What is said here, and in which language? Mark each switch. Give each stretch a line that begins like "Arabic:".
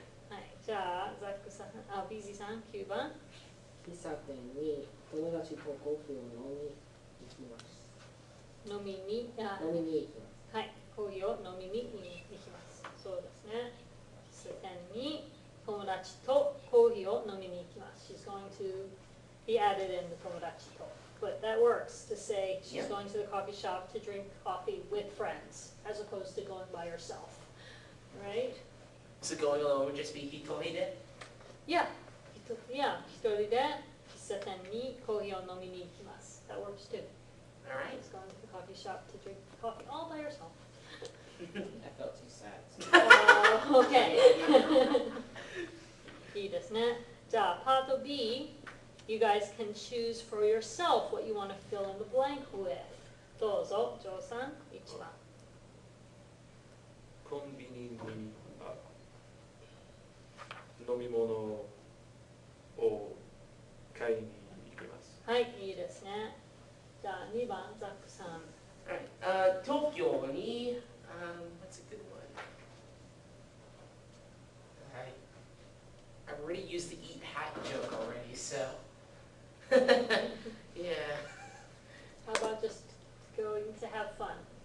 Japanese: はい、じゃあ、ザックさん、ビーズィさん、9番。喫茶店に友達とコーヒーを飲みに行きます。飲みに、飲みに行きます。はい、コーヒーを飲みに行きます。そうですね。喫茶店に友達とコーヒーを飲みに行きます。
English: She's going to be added in the 友達と。 But that works to say she's Yeah. going to the coffee shop to drink coffee with friends, as opposed to going by herself. Right? So going alone would just be hitohide? Yeah.
Japanese: 一人で喫茶店にコーヒーを飲みに行きます。
English: That works too. Alright. She's going to the coffee shop to drink coffee all by herself. I felt too sad.
Japanese: Okay. いいですね。
English: じゃあ、パート B, you guys can choose for yourself what you want to fill in the blank with.
Japanese: どうぞ、ジョーさん、1番。コンビニに飲み物を買いに行きます。はい、いいですね。じゃあ、2番、ザックさん。
English: Alright. Tokyo ni, what's a good one? I've already used the eat hat joke already, so. Yeah. How about just going to have fun?